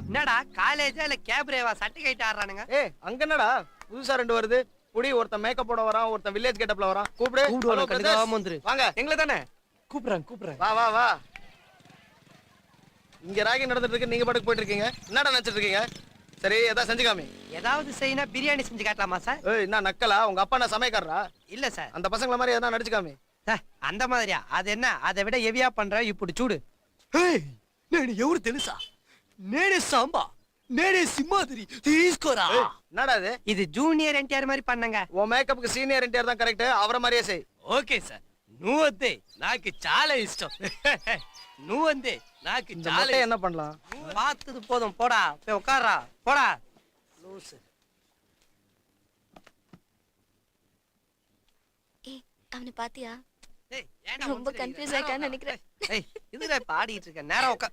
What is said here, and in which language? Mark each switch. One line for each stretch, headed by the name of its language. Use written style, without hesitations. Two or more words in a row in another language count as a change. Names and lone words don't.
Tamil: என்னடா காலேஜா இல்ல கேப்ரேவா சட்டை கைட்டு ஆடுறானுங்க? ஏய் அங்க என்னடா புதுசா 2 வருது. புடி, ஒருத்தன் மேக்கப் போட வரான், ஒருத்தன் வில்லேஜ் கெட்டப்ல வரான். கூப்பிடு.
English: Hello, brothers.
Tamil: வந்துரு. வாங்க. எங்களை தானே கூப்பிடுறேன். வா வா வா. இங்க ராகி நடந்துட்டு இருக்கு, நீங்க பாட்டுக்கு போயிட்டு இருக்கீங்க. என்னடா நினைச்சிட்டு இருக்கீங்க? சரி, ஏதாவது செஞ்சு காமி. ஏதாவது செய்யணும், பிரியாணி செஞ்சு காட்டலாமா சார்? ஏய் என்ன நக்கலா? உங்க அப்பா என்ன சமையக்காரரா? இல்ல சார். அந்த பசங்கள மாதிரி ஏதாவது நடிச்சு காமி. அந்த மாதிரியா? அது என்ன, அதை விட ஹெவியா பண்ற. இப்படி சூடு.
Telugu: నేను ఎవరు తెలుసా? నేనే సాంబా, నేనే సింహాద్రి, తీసుకోరా.
Tamil: என்னடா இது? இது ஜூனியர் என்டிஆர் மாதிரி பண்ணங்க. உன் மேக்கப்புக்கு சீனியர் என்டிஆர் தான் கரெக்ட். அவரை மாதிரியே செய்.
Telugu: ఓకే సార్, నువ్వొద్దే నాకు చాలా ఇష్టం. నువ్వొద్దే నాకు
Tamil: இந்த
Telugu: చాలా
Tamil: மொட்டை என்ன பண்ணலாம்? பார்த்தது போதும், போடா போய் உட்கார்றா. போடா லூசு. ஏய் அவனை பாத்தியா? டேய் ஏன்டா ரொம்ப ஒத்துறீங்க? confuse ஆயிட்டான்னு நினைக்கிறேன். ஏய் இதுல பாடிட்டு இருக்க நேரா உட்கார்.